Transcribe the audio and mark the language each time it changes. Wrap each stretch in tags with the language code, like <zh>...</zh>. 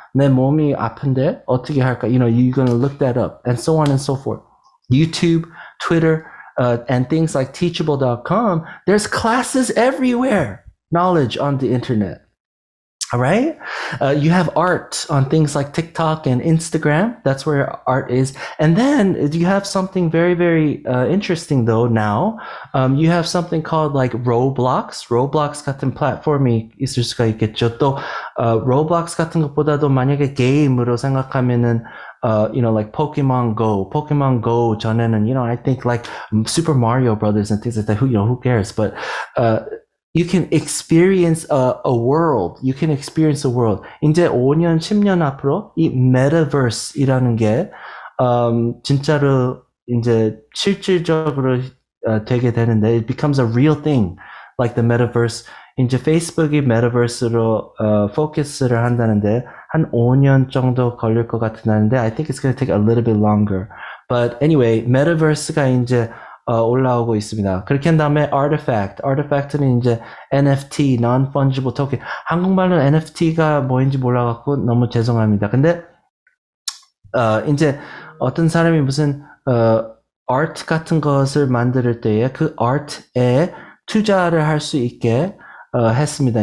<ko>내 몸이 아픈데 어떻게 할까?</ko> <en>You're gonna look that up, and so on and so forth. YouTube, Twitter, and things like teachable.com. There's classes everywhere. Knowledge on the internet. All right. You have art on things like TikTok and Instagram. That's where art is. And then you have something very, very interesting though now. You have something called like Roblox.</en> <ko>Roblox 같은 플랫폼이 있을 수가 있겠죠. 또 Roblox 같은 것보다도 만약에 게임으로 생각하면은</ko> <en>like Pokemon Go 전에는, I think like Super Mario Brothers and things like that. Who cares? But you can experience a world. You can experience a world.</en> <ko>이제 5년, 10년 앞으로 이 metaverse이라는 게 진짜로 이제 실질적으로 되게 되는데,</ko> <en>it becomes a real thing, like the metaverse.</en> <ko>이제 페이스북이 metaverse로 포커스를 한다는데 한 5년 정도 걸릴 것 같은데,</ko> <en>I think it's going to take a little bit longer.</en> <ko>But anyway, metaverse가 이제 올라오고 있습니다. 그렇게 한 다음에 artifact는 이제 NFT, non-fungible token. 한국말로 NFT가 뭐인지 몰라갖고 너무 죄송합니다. 근데 이제 어떤 사람이 무슨 art 같은 것을 만들 때에 그 art에 투자를 할 수 있게 했습니다.</ko>